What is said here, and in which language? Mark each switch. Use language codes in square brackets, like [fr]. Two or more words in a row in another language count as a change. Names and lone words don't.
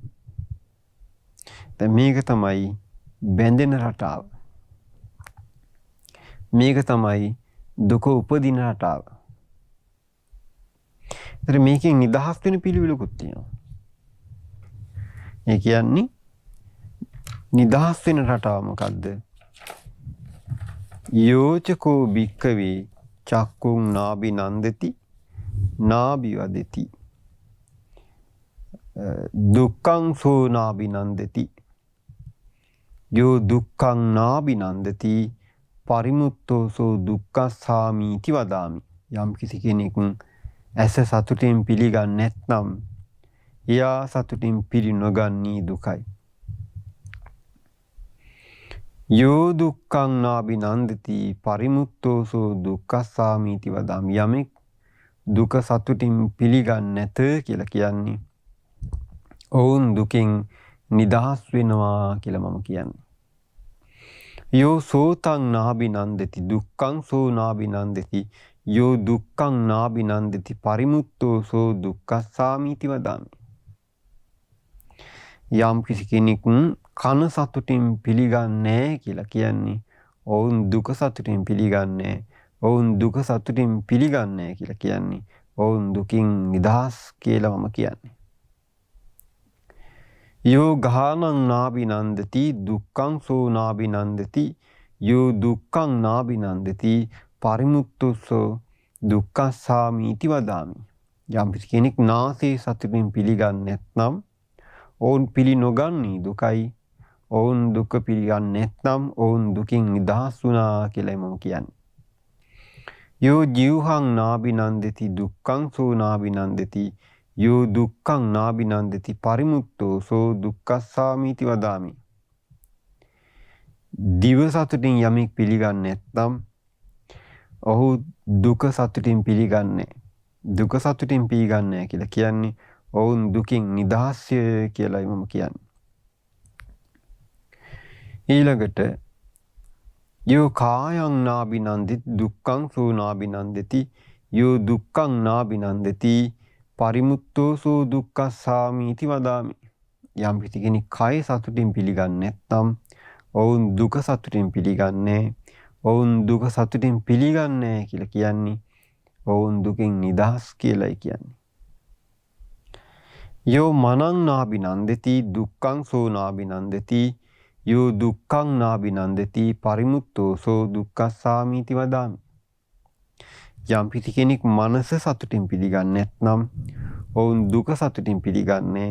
[si] දැන් මේක තමයි බැඳෙන රටාව. මේක තමයි දුක උපදින රටාව. ඒතර මේකෙන් නිදහස් වෙන පිළිවිලකුත් තියෙනවා. ඒ කියන්නේ නිදහස් වෙන රටාව මොකද්ද? [pi] යෝචකෝ භික්ඛවේ චක්කුං නාබි නන්දති නාබි වදති දුක්ඛං සෝ නාබි නන්දති යෝ දුක්ඛං නාබි නන්දති පරිමුත්තෝ සෝ දුක්ඛස්සාමීති වදාමි. [si] යම් කිසි කෙනෙකු ඇස සතුටින් පිළිගන්නේ නැත්නම් එයා සතුටින් පිළි නොගන්නී දුකයි. [pi] යෝ දුක්ඛං නාබි නන්දති පරිමුත්තෝ සෝ දුක්ඛස්සාමීති වදාමි. [si] යමෙක් දුක සතුටින් පිළිගන්නේ නැත කියලා කියන්නේ ඔවුන් දුකෙන් නිදහස් වෙනවා කියලා මම කියන්නේ. [pi] යෝ සෝතං නාබි නන්දති දුක්ඛං සෝ නාබි නන්දති යෝ දුක්ඛං නාබි නන්දති පරිමුත්තෝ සෝ දුක්ඛස්සාමීති වදාමි. [si] යම් කිසි කෙනෙකු කන සතුටින් පිළිගන්නේ කියලා කියන්නේ ඔවුන් දුක සතුටින් පිළිගන්නේ. ඔවුන් දුක සතුටින් පිළිගන්නේ කියලා කියන්නේ ඔවුන් දුකින් නිදහස් කියලා මම කියන්නේ. [pi] යෝ ගානං නාබි නන්දති දුක්ඛං සෝ නාබි නන්දති යෝ දුක්ඛං නාබි නන්දති පරිමුත්තෝ දුක්ඛස්සාමීති වදාමි. [si] යම් කෙනෙක් නාසයේ සතුටින් පිළිගන්නේ නැත්නම් ඔවුන් පිළි නොගන්නී දුකයි. ඔවුන් දුක පිළිගන්නේ නැත්නම් ඔවුන් දුකින් නිදහස් වුණා කියලායි මම කියන්නේ. [pi] යෝ ජීවහං නාබි නන්දති දුක්ඛං සෝ නාබි නන්දති යෝ දුක්ඛං නාබි නන්දති පරිමුත්තෝ සෝ දුක්ඛස්සාමීති වදාමි. [si] දිව සතුටින් යමෙක් පිළිගන්නේ නැත්නම් ඔහු දුක සතුටින් පිළිගන්නේ. දුක සතුටින් පිළිගන්නේ කියලා කියන්නේ ඔවුන් දුකින් නිදහස්ය කියලායි මම කියන්නේ. [pi] ඊළඟට යෝ කායං නාබි නන්දිත දුක්ඛං සෝ නාබි නන්දති යෝ දුක්ඛං නාබි නන්දති පරිමුත්තෝ සෝ දුක්ඛස්සාමීති වදාමි. [si] යම් කෙනෙක් කය සතුටින් පිළිගන්නේ නැත්නම් ඔවුන් දුක සතුටින් පිළිගන්නේ. ඔවුන් දුක සතුටින් පිළිගන්නේ කියලා කියන්නේ ඔවුන් දුකින් නිදහස් කියලායි කියන්නේ. [pi] යෝ මනං නාබි නන්දති දුක්ඛං සෝ නාබි නන්දති යෝ දුක්ඛං නාබි නන්දති පරිමුත්තෝ සෝ දුක්ඛස්සාමීති වදාමි. [si] යම් කෙනෙක් මනස සතුටින් පිළිගන්නේ නැත්නම් ඔවුන් දුක සතුටින් පිළිගන්නේ.